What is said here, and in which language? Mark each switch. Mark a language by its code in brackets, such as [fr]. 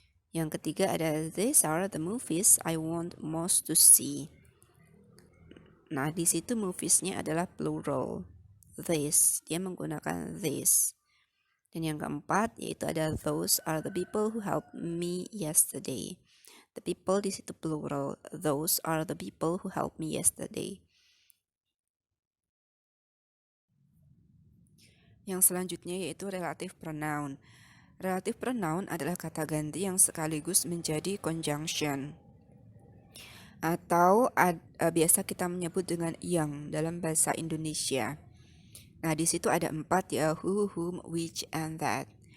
[id] Yang ketiga ada [en] these are the movies I want most to see. [id] Nah, di situ movies-nya adalah plural. [en] This, [id] dia menggunakan [en] this. [id] Dan yang keempat yaitu ada [en] those are the people who helped me yesterday. The people [id] di situ [en] plural. Those are the people who helped me yesterday. [id] Yang selanjutnya yaitu relative pronoun. Relative pronoun adalah kata ganti yang sekaligus menjadi conjunction. Atau biasa kita menyebut dengan yang dalam bahasa Indonesia. Nah, di situ ada 4 ya, who, whom, which, and that.